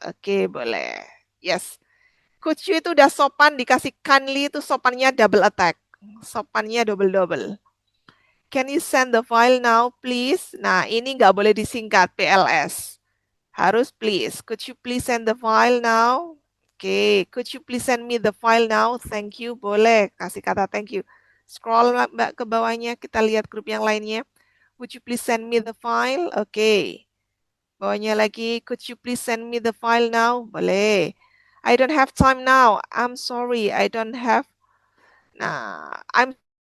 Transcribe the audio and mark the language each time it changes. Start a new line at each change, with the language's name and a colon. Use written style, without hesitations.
Indonesian: Oke, boleh. Yes.
English: Could you
Indonesian: itu udah sopan, dikasih kindly itu sopannya double attack. Sopannya double.
English: Can you send the file now, please? Nah,
Indonesian: ini nggak boleh disingkat,
English: PLS. Harus please. Could you please send the file now? Oke, could you please send me the file now? Thank you.
Indonesian: Boleh, kasih kata
English: thank you.
Indonesian: Scroll Mbak ke bawahnya, kita lihat grup yang lainnya.
English: Would you please send me the file? Oke.
Indonesian: Bawahnya lagi,
English: could you please send me the file now? Boleh. I don't have time now. I'm sorry, I don't have. Nah, I'm